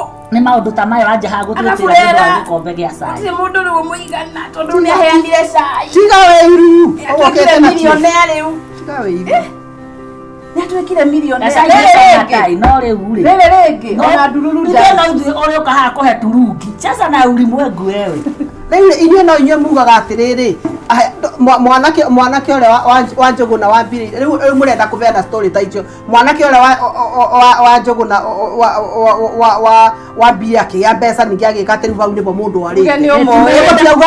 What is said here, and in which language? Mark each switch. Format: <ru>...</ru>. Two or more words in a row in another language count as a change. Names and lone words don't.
<ki>Ni maundu ta mayo anje ha gutwitira gikombe gia cai. Ti mundu ru muigana tondu ni aheanire cai. Tiga weiru. Ogokete na millionaire riu. Tiga weiru. Ni atwekire millionaire. Cai no riu ri. Rege. Ona ndururu nda. No ithu uri ukaha kuhe turungi.</ki> <sw>Sasa na ulimwengu wewe.</sw> <ki>Riu inyuĩ no inyuĩ mugaga atiriri mwanake ule wa Njuguna wa mbiri riu murenda kubeana story ta icio mwanake ule wa Njuguna wa mbiri ya mbeca ningi agika ati riu bau nibo mundu ari ugaga</ki>